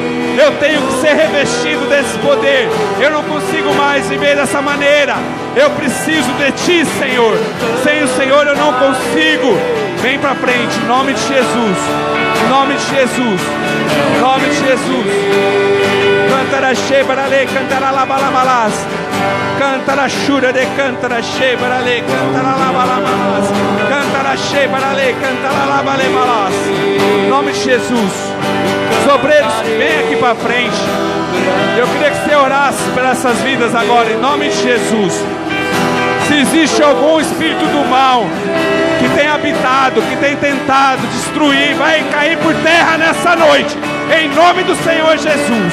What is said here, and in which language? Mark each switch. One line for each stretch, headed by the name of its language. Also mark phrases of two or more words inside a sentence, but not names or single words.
Portuguese: Eu tenho que ser revestido desse poder. Eu não consigo mais viver dessa maneira. Eu preciso de Ti, Senhor. Sem o Senhor eu não consigo. Vem para frente, em nome de Jesus. Em nome de Jesus. Em nome de Jesus. Cantara shebarale, cantara labalabalas. Cantara shura de cantara shebarale, cantara labalabalas. Cantara shebarale, cantara labalabalas. Em nome de Jesus. Os obreiros, vem aqui para frente. Eu queria que você orasse por essas vidas agora, em nome de Jesus. Se existe algum espírito do mal que tem habitado, que tem tentado destruir, vai cair por terra nessa noite, em nome do Senhor Jesus.